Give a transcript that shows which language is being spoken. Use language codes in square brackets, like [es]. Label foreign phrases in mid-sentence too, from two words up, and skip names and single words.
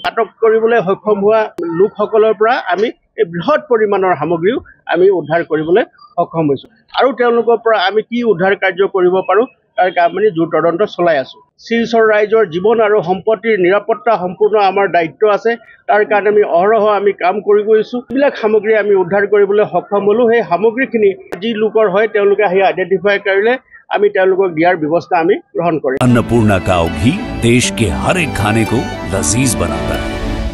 [as] আটক কৰিবলৈ সক্ষম হোৱা লোকসকলৰ পৰা আমি এই বৃহৎ পৰিমাণৰ সামগ্ৰীও আমি উদ্ধাৰ কৰিবলৈ সক্ষম হৈছোঁ আৰু তেওঁলোকৰ পৰা আমি কি উদ্ধাৰ কাৰ্য কৰিব পাৰোঁ তাৰ আমি জোৰ তদন্ত চলাই আছোঁ। শিলচৰ ৰাইজৰ জীৱন আৰু সম্পত্তিৰ নিৰাপত্তা সম্পূৰ্ণ আমাৰ দায়িত্ব আছে, তাৰ কাৰণে আমি অহৰহ আমি কাম কৰি গৈছোঁ। এইবিলাক সামগ্ৰী আমি উদ্ধাৰ কৰিবলৈ সক্ষম হ'লোঁ। সেই সামগ্ৰীখিনি যি লোকৰ হয় তেওঁলোকে সেই আইডেণ্টিফাই কৰিলে আমি তেওঁলোকক দিয়াৰ ব্যৱস্থা আমি গ্ৰহণ কৰিম। [hi] अन्नपूर्णा काव घी देश के हर एक खाने को लजीज बनाता है।